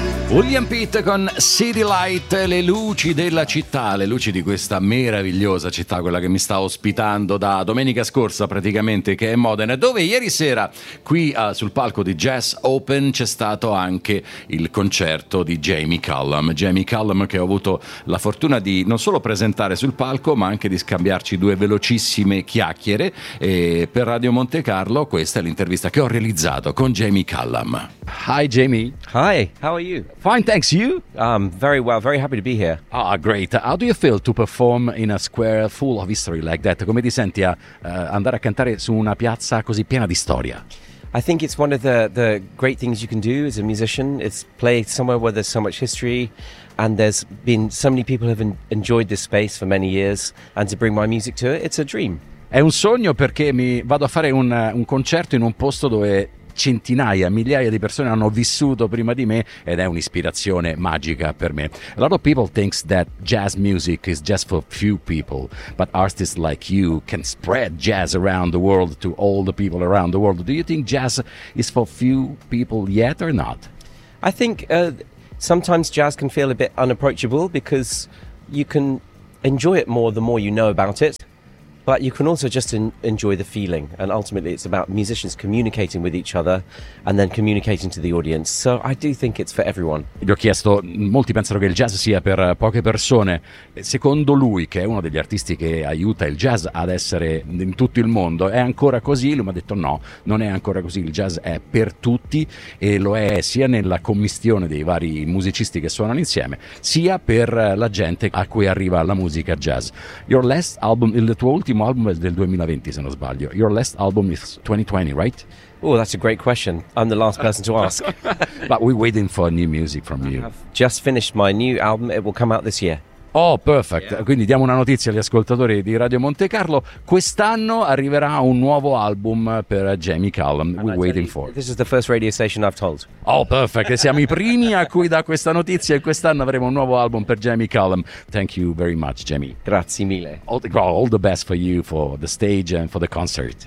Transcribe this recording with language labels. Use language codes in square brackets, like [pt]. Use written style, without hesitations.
[it] William Pitt con City Light, le luci della città, le luci di questa meravigliosa città, quella che mi sta ospitando da domenica scorsa praticamente, che è Modena, dove ieri sera qui sul palco di Jazz Open c'è stato anche il concerto di Jamie Cullum. Jamie Cullum che ho avuto la fortuna di non solo presentare sul palco ma anche di scambiarci due velocissime chiacchiere, e per Radio Monte Carlo questa è l'intervista che ho realizzato con Jamie Cullum. [en] Hi Jamie. Hi, how are you? Fine, thanks. You? Very well, very happy to be here. Ah, great. How do you feel to perform in a square full of history like that? [it] Come ti senti a andare a cantare su una piazza così piena di storia? [en] I think it's one of the great things you can do as a musician. It's play somewhere where there's so much history and there's been so many people have enjoyed this space for many years, and to bring my music to it, it's a dream. [it] È un sogno, perché mi vado a fare un concerto in un posto dove centinaia, migliaia di persone hanno vissuto prima di me, ed è un'ispirazione magica per me. [en] A lot of people think that jazz music is just for few people, but artists like you can spread jazz around the world to all the people around the world. Do you think jazz is for few people yet or not? I think sometimes jazz can feel a bit unapproachable because you can enjoy it more the more you know about it. But you can also just enjoy the feeling, and ultimately it's about musicians communicating with each other and then communicating to the audience. So I do think it's for everyone. [it] Gli ho chiesto, molti pensano che il jazz sia per poche persone. Secondo lui, che è uno degli artisti che aiuta il jazz ad essere in tutto il mondo, è ancora così? Lui mi ha detto no, non è ancora così. Il jazz è per tutti, e lo è sia nella commistione dei vari musicisti che suonano insieme, sia per la gente a cui arriva la musica jazz. [en] Your last album, [it] Il Tuo Ultimo album, è del 2020, se non sbaglio. [en] Your last album is 2020, right? Oh, that's a great question. I'm the last person to ask. But we're waiting for new music from you. I've just finished my new album. It will come out this year. Oh, perfect. Yeah. [it] Quindi diamo una notizia agli ascoltatori di Radio Monte Carlo. Quest'anno arriverà un nuovo album per Jamie Cullum. [en] We're waiting for. This is the first radio station I've told. Oh, perfect. [it] Siamo i primi a cui dà questa notizia, e quest'anno avremo un nuovo album per Jamie Cullum. [en] Thank you very much, Jamie. [it] Grazie mille. [en] All the best for you, for the stage and for the concert.